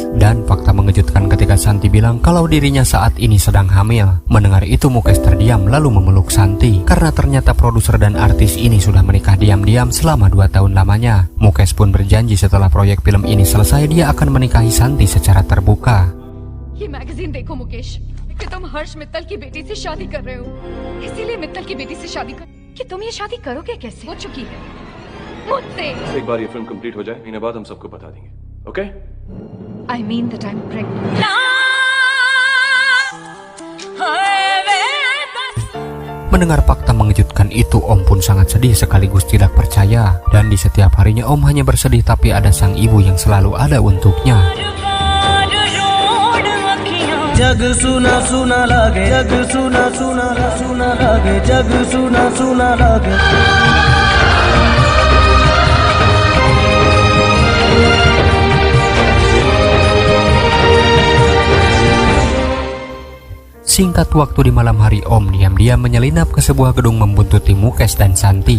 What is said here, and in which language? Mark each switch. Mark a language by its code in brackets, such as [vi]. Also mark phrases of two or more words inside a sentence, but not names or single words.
[id] Dan fakta mengejutkan ketika Santi bilang kalau dirinya saat ini sedang hamil. Mendengar itu Mukesh terdiam lalu memeluk Santi karena ternyata produser dan artis ini sudah menikah diam-diam selama 2 tahun lamanya. Mukesh pun berjanji setelah proyek film ini selesai dia akan menikahi Santi secara terbuka. [hi] ये मैगजीन देखो मुकेश कि तुम हर्ष मित्तल की बेटी से शादी कर रहे हो, इसीलिए मित्तल की बेटी से शादी कर कि तुम ये शादी करोगे कैसे? हो चुकी है मुझसे. एक बार ये फिल्म कंप्लीट हो जाए, महीने बाद हम सबको बता देंगे. ओके? [en] I mean that I'm pregnant. [id] Mendengar fakta mengejutkan itu Om pun sangat sedih sekaligus tidak percaya. Dan di setiap harinya Om hanya bersedih tapi ada sang ibu yang selalu ada untuknya. [hi] जग सुना सुना लागे जग सुना सुना सुना लागे जग सुना सुना लागे. [id] Singkat waktu di malam hari Om diam-diam menyelinap ke sebuah gedung membuntuti Mukesh dan Santi.